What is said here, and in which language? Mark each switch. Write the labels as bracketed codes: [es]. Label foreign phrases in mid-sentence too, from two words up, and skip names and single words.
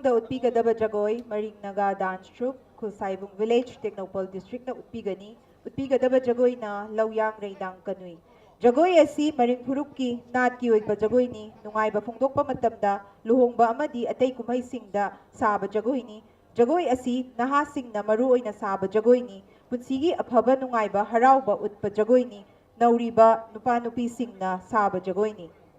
[mni] utpigadaba jagoi Maring Naga Dance Troupe Khulsaibung Village Technopol District na utpigani utpigadaba jagoi na Lawyang Reidang Kanui jagoi asi Maring Phurukki Natki oiba jagoi ni nungaiba phongdokpa matamda luhongba amadi atei kumhai singda saba jagoi ni jagoi asi nahasingna maru oina saba jagoi ni punsigi aphaba nungaiba harauba utpa jagoi ni nauriba nupa nupi singna saba jagoi ni